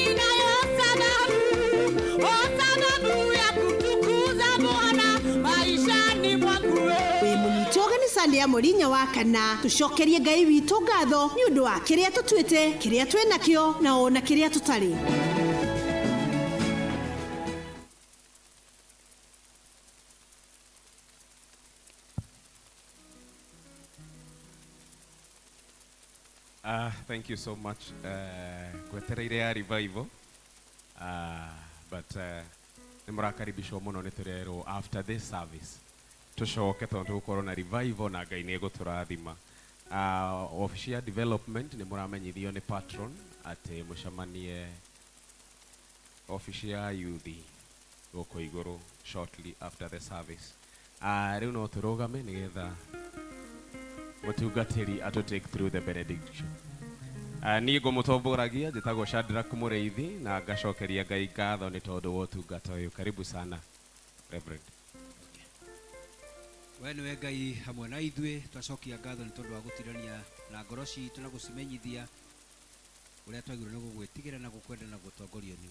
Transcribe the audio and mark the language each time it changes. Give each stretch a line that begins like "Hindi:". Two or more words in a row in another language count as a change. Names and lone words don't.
Kikuyu: Sunday ya mweri wa kana tucokerie Ngai witũ ngatho nĩ ũndũ wa kĩrĩa tũtuĩte, kĩrĩa twĩnakĩo na ona kĩrĩa tũtarĩ.
English: Thank you so much.
Kikuyu: Gwetereire ya revival. But nĩ mũrakaribishwo mũno nĩ tũrerwo
English: after this service
Kikuyu: tucoke tondu gukorwo na revival na Ngai nĩ gũtũrathima.
English: Official development
Kikuyu: nĩ mũramenyithio nĩ patron atĩ mũcemanie
English: official youth
Kikuyu: gũkũ igũrũ
English: shortly after the service.
Kikuyu: Rĩu no tũrũgame nĩgetha mũtungatĩri atũ
English: take through the benediction.
Kikuyu: Niĩ ngũmũtongoragia njĩtagwo Shadrack Mũrĩithi na ngacokeria Ngai ngatho nĩ tondũ wa ũtungata ũyũ.
Swahili: Karibu sana Reverend.
Kikuyu: We nĩwe Ngai hamwe na ithuĩ, twacokia ngatho nĩ tondũ wa gũtirania na ngoro citũ na gũcimenyithia ũrĩa twagĩrĩirwo nĩ gũgwĩtigĩra na gũkwenda na gũtongorio nĩwe.